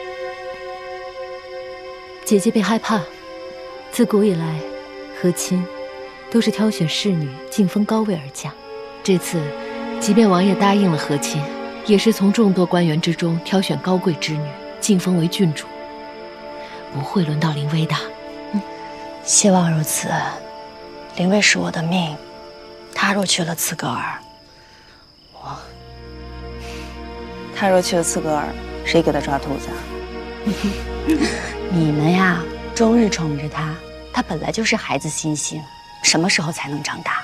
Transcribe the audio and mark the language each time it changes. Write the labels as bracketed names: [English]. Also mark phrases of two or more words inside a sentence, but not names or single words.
[Chinese] 姐姐別害怕，自古以來，和親都是挑選侍女晉封高位而嫁。這次，即便王爺答應了和親，也是從眾多官員之中挑選高貴之女，晉封為郡主。不會輪到林薇的。希望如此。林薇是我的命，她若去了刺格爾，他若去了刺格爾，誰給他抓兔子啊？你們呀，終日寵着他，他本來就是孩子心性，什麼時候才能長大？